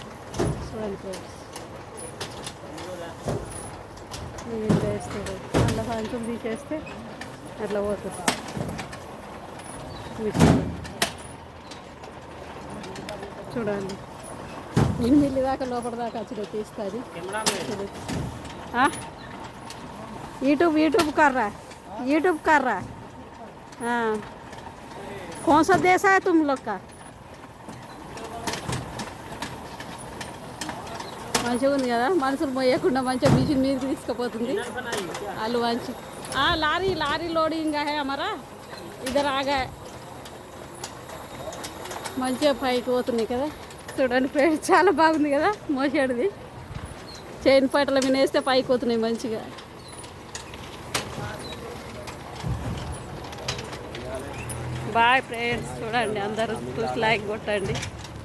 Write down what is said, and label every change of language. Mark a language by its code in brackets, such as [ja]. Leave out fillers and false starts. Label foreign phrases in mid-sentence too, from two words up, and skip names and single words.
[te] చూడండి ఫ్రెండ్స్, మీద వేస్తారు. అట్లా సంచులు తీసేస్తే అట్లా పోతుంది. చూడండి 8 దాకా లోపల దాకా వచ్చి తీస్తుంది. [hi] यूट्यूब कर रहा है हाँ। कौन सा देश है तुम लोग का? [te] మంచిగా ఉంది కదా. మనుషులు మోయకుండా మంచిగా మిషన్ మీదకి తీసుకుపోతుంది. వాళ్ళు మంచి లారీ లోడింగ్ [hi] है हमारा इधर आ गए. [te] మంచిగా పైకి పోతున్నాయి కదా. చూడండి ఫ్రెండ్స్, చాలా బాగుంది కదా. మోసేటిది చైన్ పైటల మీద వేస్తే పైకి పోతున్నాయి మంచిగా. [en] bye friends, [te] చూడండి అందరూ చూసి లైక్ కొట్టండి.